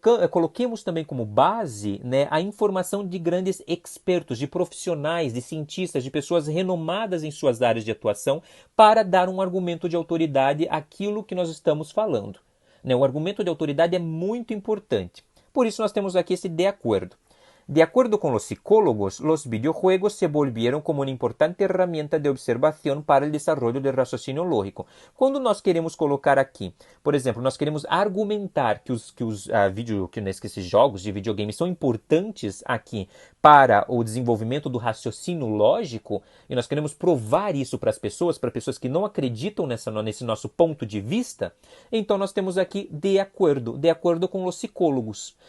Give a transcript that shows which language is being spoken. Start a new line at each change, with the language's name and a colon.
Portuguese: coloquemos também como base, né, a informação de grandes expertos, de profissionais, de cientistas, de pessoas renomadas em suas áreas de atuação, para dar um argumento de autoridade àquilo que nós estamos falando. O argumento de autoridade é muito importante. Por isso nós temos aqui esse de acuerdo.
Spanish: De acuerdo con los psicólogos, los videojuegos se volvieron como una importante herramienta de observación para el desarrollo del raciocinio lógico.
Portuguese: Quando nós queremos colocar aqui, por exemplo, nós queremos argumentar que esses jogos de videogame são importantes aqui para o desenvolvimento do raciocínio lógico, e nós queremos provar isso para pessoas que não acreditam nesse nosso ponto de vista, então nós temos aqui de acordo com os psicólogos.